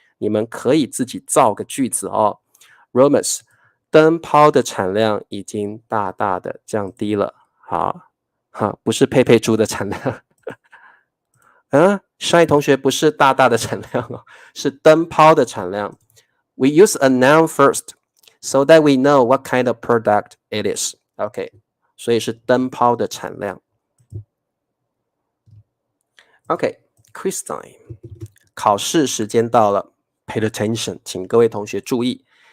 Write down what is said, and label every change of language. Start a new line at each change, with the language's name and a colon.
Chinese: 你们可以自己造个句子哦。Romus， 灯泡的产量已经大大的降低了。好，不是佩佩猪的产量。上一同学不是大大的产量哦，是灯泡的产量。
English: We use a noun first, so that we know what kind of product it is.
Chinese: OK， 所以是灯泡的产量。
English: OK, quiz time.
Chinese: 考试时间到了 ，
English: Pay attention，
Chinese: 请各位同学注意。